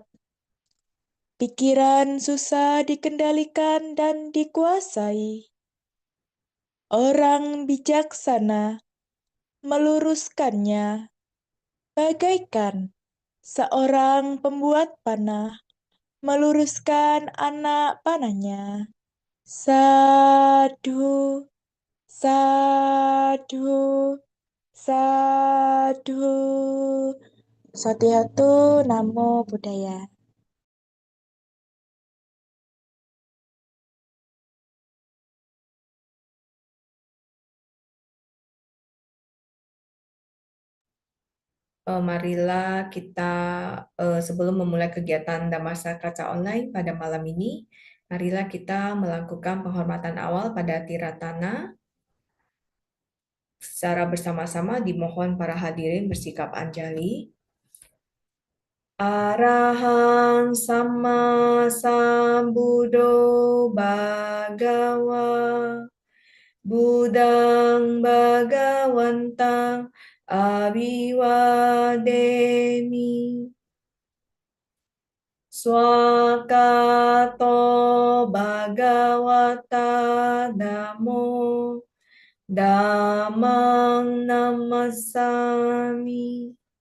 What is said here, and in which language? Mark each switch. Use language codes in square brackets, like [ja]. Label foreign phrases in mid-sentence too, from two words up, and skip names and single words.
[id] Pikiran susah dikendalikan dan dikuasai. Orang bijaksana meluruskannya bagaikan seorang pembuat panah meluruskan anak panahnya. [pi] Sadhu, sadhu, sadhu. Satyatu Namo Buddhaya. [id] Marilah kita sebelum memulai kegiatan Dhamasa Kaca Online pada malam ini, marilah kita melakukan penghormatan awal pada Tiratana. Secara bersama-sama dimohon para hadirin bersikap anjali. [pi] Arahang Sama Sambuddho Bhagawa Buddhang Bhagawantang Abhiwademi Swakato Bhagavata Namo Dhammang Namasami